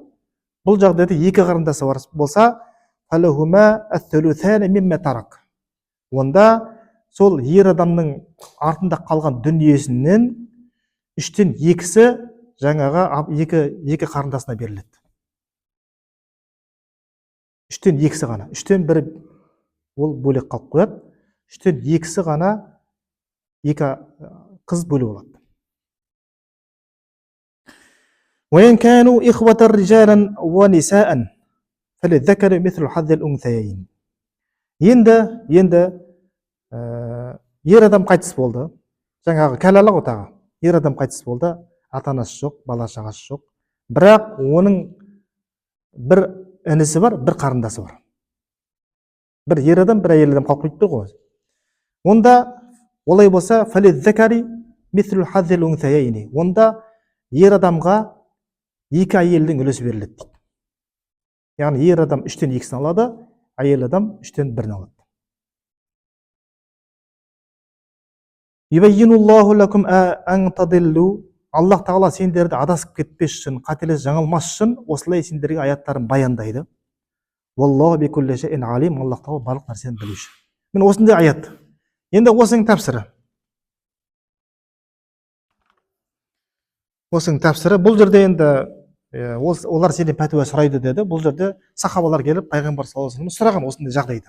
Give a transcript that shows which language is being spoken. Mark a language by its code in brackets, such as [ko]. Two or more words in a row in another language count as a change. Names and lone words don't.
[kk] Бұл жағдайда екі қарындасы болса, онда сол ер адамның артында қалған дүниесінен 2/3 жаңағы екі қарындасына беріледі. 2/3 ғана. 1/3 ол бөлек қалып қояды. 2/3 ғана екі қыз бөліп алады. [ar] وإن كانوا إخوة رجالا ونساء فللذكر مثل حظ الأنثيين. [kk] Енді ер адам қайтыс болды. Жаңағы кәләла ғой тағы. Ер адам қайтыс болды, ата анасы жоқ, бала шағасы жоқ. Бірақ оның бір інісі бар, бір қарындасы бар. Бір ер адам, бір әйел адам қалып қойып тұр ғой. Онда олай болса, [ar] فللذكر مثل حظ الأنثيين. [kk] Онда ер адамға екі әйелдің үлесі беріледі дейді. Яғни ер адам 2/3 алады, әйел адам 1/3 алады. [ar] يبين الله لكم أن تضلوا. [kk] Аллах тағала сендерді адасып кетпес үшін, қателес жаңылмас үшін осылай сендерге аяттарын баяндайды. [ar] والله بكل شيء عليم. [kk] Аллах тағала барлық нәрсені білуші. Міне осындай аят. Енді осының тәпсірі. Бұл жерде енді олар сенен пәтуа сұрайды деді. Бұл жерде сахабалар келіп пайғамбар саллаллаху алейхи вассалам сұраған осындай жағдайда.